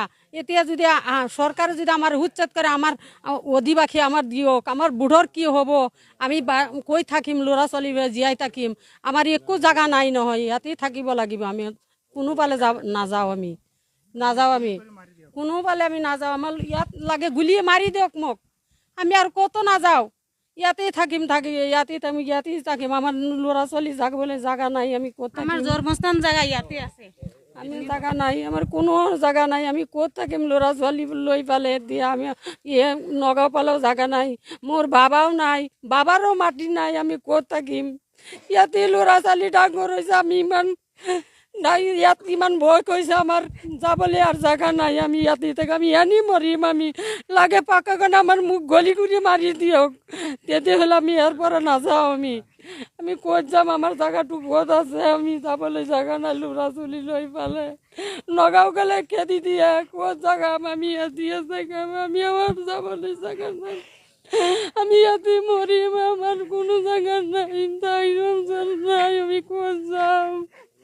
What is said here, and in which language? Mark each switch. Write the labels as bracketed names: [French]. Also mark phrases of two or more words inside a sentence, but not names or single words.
[Assamese] এতিয়া যদি চৰকাৰে যদি আমাৰ উচ্ছেদ কৰে, আমাৰ অধিবাসী আমাৰ দিয়ক, আমাৰ বুঢ়ৰ কি হ'ব, আমি কৈ থাকিম, ল'ৰা ছোৱালী জীয়াই থাকিম, আমাৰ একো জাগা নাই নহয়, ইয়াতে থাকিব লাগিব। আমি কোনো পালে নাযাওঁ, আমি নাযাওঁ, আমি কোনো পালে আমি নাযাওঁ, আমাৰ ইয়াত লাগে গুলিয়ে মাৰি দিয়ক মোক, আমি আৰু ক'তো নাযাওঁ, ইয়াতেই থাকিম, ইয়াতেই থাকিম, আমাৰ ল'ৰা ছোৱালী যাবলৈ জাগা নাই, আমি ক'ত থাকিম। আমার জন্মস্থান জায়গা ইয়াতে আছে, আমি জাগা নাই, আমার কোনো জাগা নাই, আমি ক'ত থাকিম ল'ৰা ছোৱালী লৈ পালে। এতিয়া আমি নগাঁও পালেও জাগা নাই, মোৰ বাবাও নাই, বাবাৰো মাটি নাই, আমি ক'ত থাকিম। ইয়াতে ল'ৰা ছোৱালী ডাঙৰ হৈছে, আমি ইমান নাই, ইয়াত ইমান ভয় কৰিছে, আমাৰ যাবলৈ আৰু জাগা নাই, আমি ইয়াতে থাকি আমি এনেই মৰিম, আমি লাগে পাকা কাৰণে আমাৰ মুখ গলি কৰি মাৰি দিয়ক, তেতিয়াহ'লে আমি ইয়াৰ পৰা নাযাওঁ। আমি ক'ত যাম, আমাৰ জাগাটো ক'ত আছে, আমি যাবলৈ জাগা নাই, ল'ৰা ছোৱালী লৈ পালে। নগাঁও গ'লে খেদি দিয়ে, ক'ত জাগা আমি দিয়ে জাগা, আমি আমাৰ যাবলৈ জাগা নাই, আমি ইয়াতে মরিম, আমার কোনো জায়গা নাই, তাই নাই, আমি ক'ত যাম।